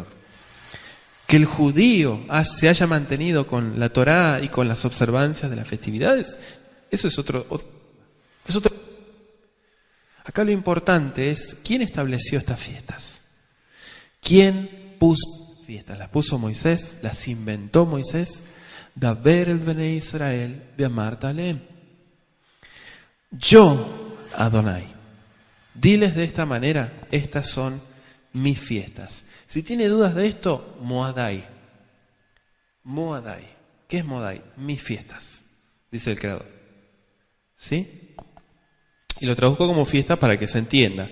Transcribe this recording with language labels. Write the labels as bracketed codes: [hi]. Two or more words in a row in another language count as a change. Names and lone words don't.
[es] Que el judío se haya mantenido con la Torá y con las observancias de las festividades, eso es otro. Acá lo importante es quién estableció estas fiestas. ¿Quién puso fiestas? ¿Las puso Moisés? ¿Las inventó Moisés? [he] דבר אל בני ישראל ואמרת אלהם. [es] Yo, Adonai, diles de esta manera, estas son mis fiestas. Si tiene dudas de esto, Moadai. Moadai. ¿Qué es Moadai? Mis fiestas, dice el Creador. ¿Sí? Y lo traduzco como fiesta para que se entienda.